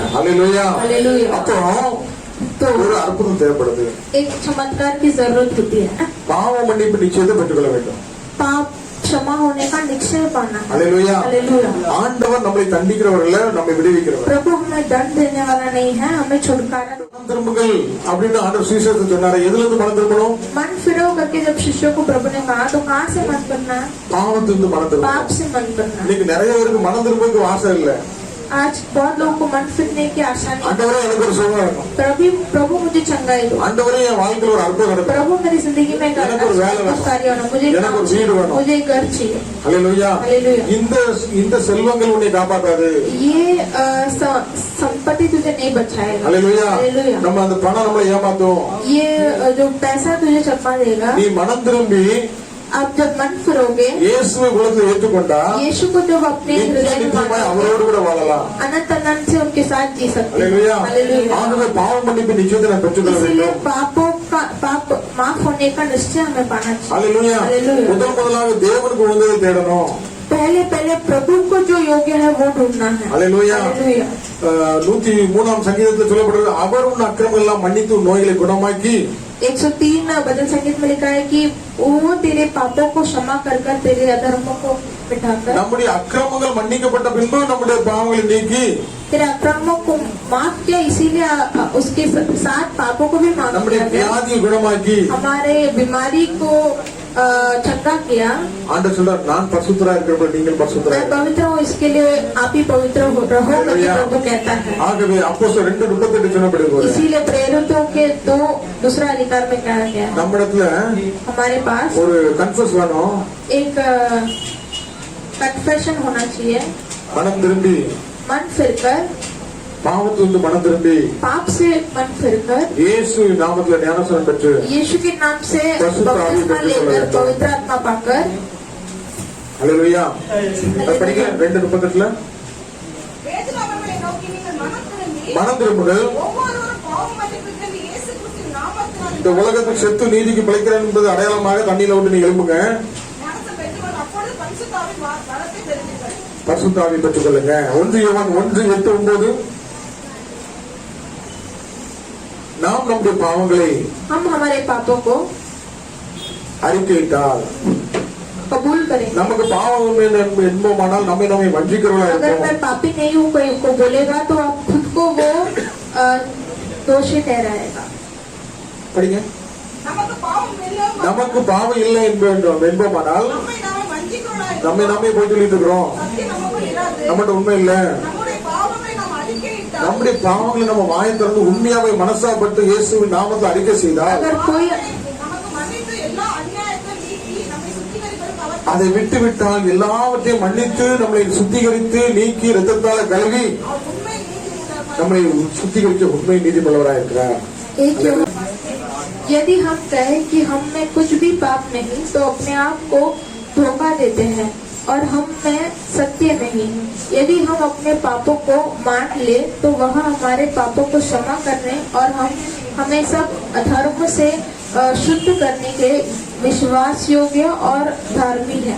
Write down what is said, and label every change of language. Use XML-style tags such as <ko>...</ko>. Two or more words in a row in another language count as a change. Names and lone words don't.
<ta>அல்லேலூயா.</ta> <hi>हालेलुया।</hi> <ta>அப்போ</ta> <hi>तो</hi> <ta>ஒரு அற்புதம் தேவைப்படுது.</ta> <hi>एक चमत्कार की जरूरत होती है।</hi> <ta>பாவ மன்னிப்பு நிச்சயத்தை பெற்றுக்கொள்ள வேண்டும்.</ta> <hi>पाप क्षमा होने का निश्चय पाना।</hi> <ta>அல்லேலூயா.</ta> <hi>हालेलुया।</hi> <ta>ஆண்டவர் நம்மை தண்டிக்கிறவர்கள நம்மை விடுவிக்கிறவர்.</ta> <hi>प्रभु हमें दंड देने वाला नहीं है, हमें छुटकारा।</hi> <ta>மனம் திரும்புங்கள் அப்படின்னு ஆண்டவர் சுவிசேஷத்தை சொன்னாரு. எதுல இருந்து மனம் திரும்பணும்?</ta> <hi>मन फिरो करके जब शिष्यों को प्रभु ने कहा, तो कहाँ से मन करना है?</hi> <ta>பாவத்திலிருந்து மனம் திரும்பணும்.</ta> <hi>पाप से मन करना है।</hi> <ta>இன்னைக்கு நிறைய பேருக்கு மனம் திரும்புறதுக்கு ஆசை இல்ல.</ta> <hi>आज बहुत लोगों को मन फिरने की आशा नहीं।</hi> <ta>ஆண்டவரே எனக்கு ஒரு சுகம் இருக்கும்.</ta> <hi>प्रभु मुझे चंगाई दो।</hi> <ta>ஆண்டவரே என் வாழ்க்கையில ஒரு அற்புதம் நடக்கும்.</ta> <hi>प्रभु मेरी जिंदगी में एक</hi> <ta>எனக்கு ஒரு வேலை வேணும்.</ta> <hi>कार्य होना, मुझे</hi> <ta>எனக்கு ஒரு வீடு வேணும்.</ta> <hi>मुझे घर चाहिए।</hi> <ta>அல்லேலூயா.</ta> <hi>हालेलुया।</hi> <ta>இந்த செல்வங்கள் உன்னை காப்பாத்தாது.</ta> <hi>ये संपत्ति तुझे नहीं बचाएगा।</hi> <ta>அல்லேலூயா.</ta> <hi>हालेलुया।</hi> <ta>நம்ம அந்த பணம் நம்மளை ஏமாத்தும்.</ta> <hi>ये जो पैसा तुझे चपा देगा।</hi> <ta>நீ மனம் திரும்பி</ta> <hi>आप जब मन फिरोगे,</hi> <ta>இயேசுவை உலகத்தில் ஏற்றுக்கொண்டா</ta> <hi>यीशु को जब अपने हृदय में</hi> <ta>நிச்சயமாய்</ta> <hi>मानोगे,</hi> <ta>அவரோடு கூட வாழலாம்.</ta> <hi>अनंत अनंत से उनके साथ जी सकते हैं।</hi> <ta>அல்லேலூயா.</ta> <hi>हालेलुया।</hi> <ta>ஆகவே பாவ மன்னிப்பு நிச்சயத்தை நான் பெற்றுக்கொள்ள</ta> <hi>इसीलिए</hi> <ta>வேண்டும்.</ta> <hi>पाप माफ होने का निश्चय हमें पाना चाहिए।</hi> <ta>அல்லேலூயா.</ta> <hi>हालेलुया।</hi> <ta>முதலாக தேவனுக்கு உகந்ததை தேடணும்.</ta> <hi>पहले प्रभु को जो योग्य है वो ढूंढना है।</hi> <ta>அல்லேலூயா.</ta> <hi>हालेलुया।</hi> <ta>103 சங்கீதத்தில் சொல்லப்படுறது, அவர் உன் அக்கிரமங்கள் எல்லாம் மன்னித்து உன் நோய்களை குணமாக்கி</ta> <hi>103 भजन संगीत में लिखा है कि वो तेरे पापों को क्षमा कर तेरे अधर्मों को मिटाकर,</hi> <ta>நம்முடைய அக்கிரமங்கள் மன்னிக்கப்பட்ட பின்பு நம்முடைய பாவங்களை நீக்கி</ta> <hi>तेरे अक्रमों को माफ किया, इसीलिए उसके साथ पापों को भी माफ</hi> <ta>நம்முடைய</ta> <hi>किया गया।</hi> <ta>வியாதியை குணமாக்கி</ta> <hi>हमारे बीमारी को चंगा किया।</hi> <ta>ஆண்டவர் சொல்றார், நான் பரிசுத்தரா இருக்கிறபடி நீங்கள் பரிசுத்தரா</ta> <hi>मैं पवित्र हूँ, इसके लिए आप ही पवित्र रहो करके प्रभु कहता है।</hi> <ta>ஆகவே அப்போஸ்தலர் 2:38 சொன்னபடி</ta> <hi>इसीलिए प्रेरितों के दूसरा अधिकार में कहा गया है,</hi> <ta>நம்ம இடத்துல</ta> <hi>हमारे पास</hi> <ta>ஒரு கன்ஃபஸ் வேணும்.</ta> <hi>एक कन्फेशन होना चाहिए।</hi> <ta>மனம் திரும்பி</ta> <hi>मन फिरकर,</hi> <ta>பாவத்திலிருந்து மனம் திரும்பி</ta> <hi>पाप से मन फिरकर,</hi> <ta>இயேசு நாமத்துல ஞானஸ்நானம் பெற்று</ta> <hi>यीशु के नाम से बपतिस्मा लेकर, पवित्र आत्मा पाकर।</hi> <ta>அல்லேலூயா. அது படிங்க 2:38 பேதுரு அவர்களை நோக்கி, நீங்கள் மனம் திரும்புங்கள், ஒவ்வொருவரும் பாவ மன்னிப்புக்கு இயேசு கிறிஸ்துவின் நாமத்தினால் இந்த உலகத்தில் செத்து நீதிக்கு பிழைக்கிறேன் என்பது அடையாளமாக தண்ணியில விட்டு நீ எழுப்புங்க. ஞானஸ்நானம் பெற்றுக்கொண்டு அப்பொழுது பரிசுத்தாவின் வரத்தை பெறுவீர்கள். பரிசுத்த ஆவியை பெற்றுக் கொள்ளுங்க. 1 யோவான் 1:8-9 நாம் நம்முடைய பாவங்களை</ta> <hi>हम हमारे पापों को</hi> <ta>அறிக்கையிட்டால்</ta> <hi>कबूल करें।</hi> <ta>நமக்கு பாவம் என்போமானால் நம்மை வஞ்சிக்கிறவர்களா</ta> <hi>अगर मैं</hi> <ta>இருப்போம்.</ta> <hi>पापी नहीं हूँ कोई को बोलेगा, तो आप खुद को वो दोषी ठहराएगा।</hi> <ta>படிங்க. நமக்கு பாவம் இல்லை நமக்கு பாவம் இல்லை என்போமானால் நம்மை நாமே போய் சொல்லிட்டு இருக்கிறோம். சத்தியம் நமக்குள் இராது. நம்மகிட்ட உண்மை இல்ல. நம்முடைய பாவங்களை நாம் அறிக்கையிட்டால் நம்முடைய பாவங்களை நம்ம வாயை திறந்து உண்மையாவே மனசாப்பட்டு இயேசுவின் நாமத்தை அறிக்கை செய்தால்</ta> <hi>अगर कोई</hi> <ta>நமக்கு மன்னித்து எல்லா அநியாயத்தையும் நீக்கி நம்மை சுத்திகரிப்பதற்கு அவர் அதை விட்டு விட்டால் எல்லாவற்றையும் மன்னித்து நம்மளை சுத்திகரித்து நீக்கி ரத்தத்தால கழுவி உண்மை நீதி நம்மை சுத்திகரிக்க உண்மை நீதிபதிவராக இருக்கிறார்.</ta> <hi>एक यदि हम कहें कि हम में कुछ भी पाप नहीं तो अपने आप को धोखा देते हैं और हम में सत्य नहीं। यदि हम अपने पापों को मान ले तो वह हमारे पापों को क्षमा करने और हमें सब अधर्म से शुद्ध करने के विश्वास योग्य और धार्मिक है।</hi>